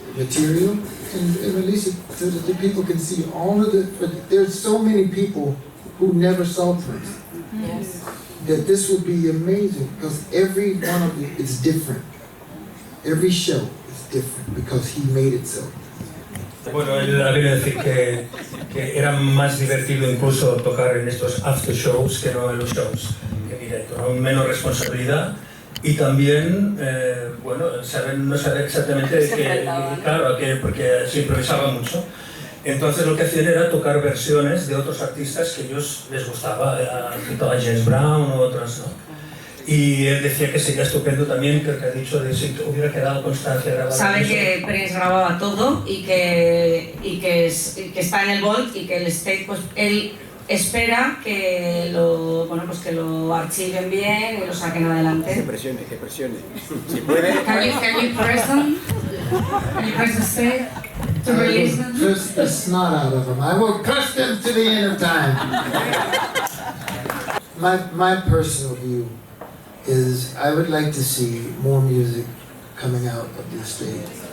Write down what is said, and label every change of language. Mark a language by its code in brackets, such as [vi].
[en] material and release it so that the people can see all of the. But there's so many people who never saw Prince. Yes. That this would be amazing because every one of it is different. Every show is different because he made it so. [es] Bueno, él ha venido a decir que era más divertido incluso tocar en estos after shows que no en los shows en directo, ¿no? Menos responsabilidad y también, bueno, no saber exactamente claro, porque se improvisaba mucho. Entonces lo que hacían era tocar versiones de otros artistas que a ellos les gustaba, a James Brown u otras, ¿no? Y él decía que sería estupendo también, creo que ha dicho, de si hubiera quedado constancia grabada. Sabe que Prince grababa todo y que está en el Vault y que el State, pues él espera que lo archiven bien y lo saquen adelante. Que presione. Si puede. [en] Can you press them? Can you press the State to release them? Press the snot out of them. I will crush them to the end of time. My personal view is I would like to see more music coming out of the estate.